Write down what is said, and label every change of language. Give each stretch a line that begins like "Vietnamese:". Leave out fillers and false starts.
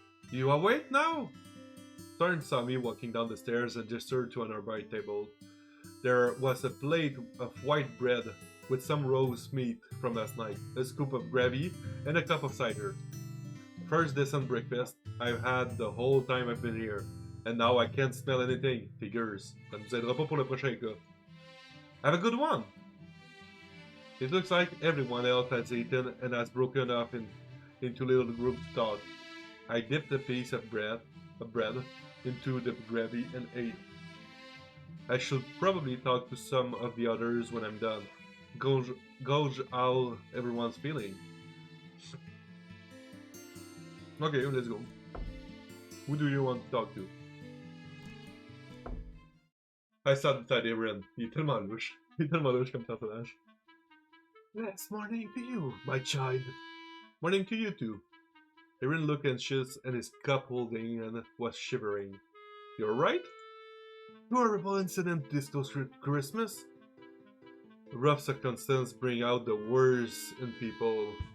English: You awake now? Thorn saw me walking down the stairs and gestured to an upright table. There was a plate of white bread with some roast meat from last night, a scoop of gravy, and a cup of cider. First decent breakfast I've had the whole time I've been here, and now I can't smell anything. Figures.
French: Ça nous aidera pas pour le prochain cas.
English: Have a good one! It looks like everyone else has eaten and has broken off into little groups to talk. I dipped a piece of bread into the gravy and ate. I should probably talk to some of the others when I'm done. Gauge how everyone's feeling. Okay, let's go. Who do you want to talk to? I sat beside Erin.
French: Il est tellement louche. Il est tellement louche comme personnage.
English: Yes, morning to you, my child. Morning to you too. Erin looked anxious and his cup holding and was shivering. You're right? Horrible incident this Christmas. Rough circumstances bring out the worst in people.